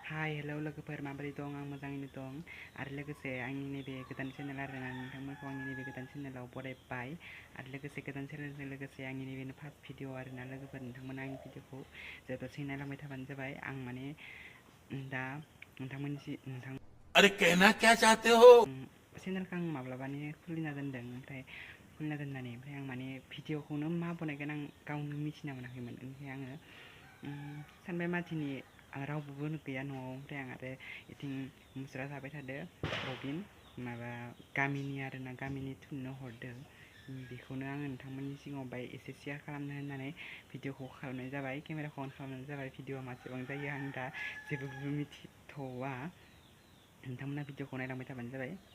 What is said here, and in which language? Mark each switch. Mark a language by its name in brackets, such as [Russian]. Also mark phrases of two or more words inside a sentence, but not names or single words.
[Bodo] हाय हेलौ लोगोफोर माबोरै दं आं मोजाङैनो दं आरो लोगोसे आंनि नैबे गोदान चेनेल आरोना नोंथांमोनखौ आंनि नैबे गोदान चेनेलाव बरायबाय आरो लोगोसे गोदान चेनेलजों लोगोसे आंनि नैबे [English] first video [Bodo] आरोना लोगोफोर नोंथांमोना आंनि भिडिअखौ जोबोद नायलांबाय थाबानो जाबाय आं माने दा नोंथां [Hindi] अरे कहना क्या चाहते हो [Bodo] चेनेलखौ आं माब्लाबानि खुलिना दोनदों ओमफ्राय आं माने भिडिअखौनो मा बनायगोन आं गावनो मिथिना मोनाखैमोन ओमफ्राय आङो सानबाय माथिनि रावबो गैया न'आव ओमफ्राय आं आरो इथिं मुस्रा जाबाय थादो रबिन माबा गामिनि आरोना गामिनि थुननो हरदो बेखौनो आङो नोंथांमोननि सिगाङाव बाय एसे शेयार खालामनो होननानै भिडिअखौ खालामनाय जाबाय केमेराखौ अन खालामनाय जाबाय भिडिअआ मासेबां जायो आं दा जेबो मिथिथ'वा नोंथांमोना भिडिअखौ नायलांबाय थाबानो जाबाय